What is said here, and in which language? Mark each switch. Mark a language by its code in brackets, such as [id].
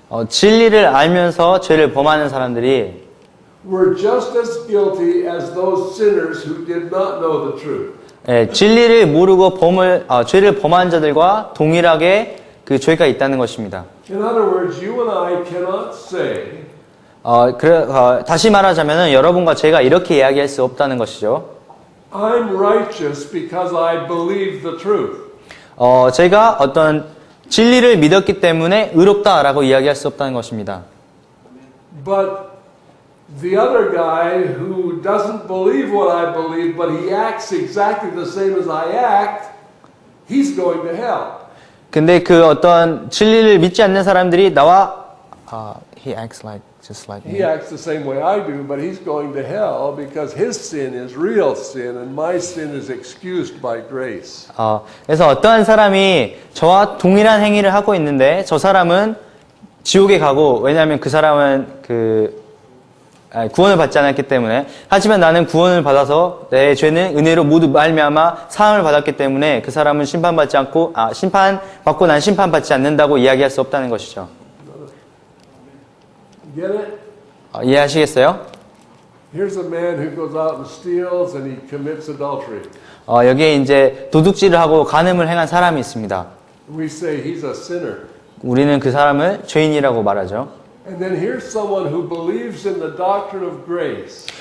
[ko] 진리를 알면서 죄를 범하는 사람들이 [en] were just as guilty as those sinners who did not know the truth. [ko] 진리를 모르고 죄를 범한 자들과 동일하게 그 죄가 있다는 것입니다. [en] In other words, you and I cannot say [ko] 다시 말하자면 여러분과 제가 이렇게 이야기할 수 없다는 것이죠. [en] I'm righteous because I believe the truth. [ko] 제가 어떤 진리를 믿었기 때문에 의롭다라고 이야기할 수 없다는 것입니다. [en] But the other guy who doesn't believe what I believe, but he acts exactly the same as I act, he's going to hell. [ko] 근데 그 어떤 진리를 믿지 않는 사람들이 나와 [en] he acts just like me. He acts the same way I do, but he's going to hell because his sin is real sin and my sin is excused by grace. [ko] 그래서 어떠한 사람이 저와 동일한 행위를 하고 있는데 저 사람은 지옥에 가고, 왜냐하면 그 사람은 구원을 받지 않았기 때문에. 하지만 나는 구원을 받아서 내 죄는 은혜로 모두 말미암아 사함을 받았기 때문에 그 사람은 심판받고 난 심판받지 않는다고 이야기할 수 없다는 것이죠. [en] Get it? [ko] 이해하시겠어요? [en] Here's a man who goes out and steals and he commits adultery. [ko] 여기에 이제 도둑질을 하고 간음을 행한 사람이 있습니다. [en] We say he's a sinner. [ko] 우리는 그 사람을 죄인이라고 말하죠. [en] And then here's someone who believes in the doctrine of grace.